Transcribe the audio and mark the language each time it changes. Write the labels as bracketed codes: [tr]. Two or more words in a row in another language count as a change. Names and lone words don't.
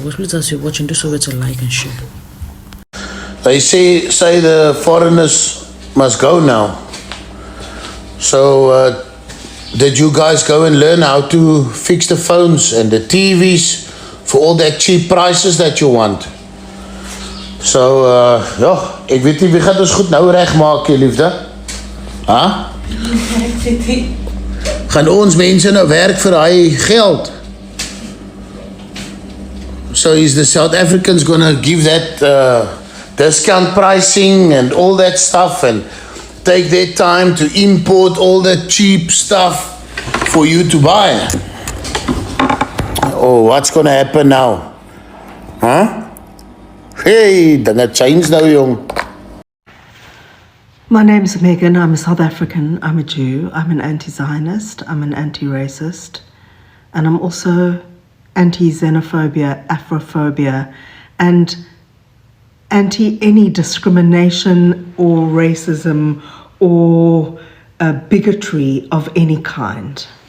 [en] Please, as you're watching, do so to like and share. They say the foreigners must go now. So, did you guys go and learn how to fix the phones and the TVs for all that cheap prices that you want? [af] So, ja, ek weet nie wie gaan ons goed nou reg maak, liefde? Ha? Gaan ons mense nou werk vir hy geld? [en] So is the South Africans gonna give that discount pricing and all that stuff and take their time to import all that cheap stuff for you to buy? Oh, what's gonna happen now? Huh? [af] Hey, dinge change nou, jong. [en] My name's Megan. I'm a South African. I'm a Jew. I'm an anti-Zionist. I'm an anti-racist. And I'm also anti-xenophobia, Afrophobia, and anti any discrimination or racism or bigotry of any kind.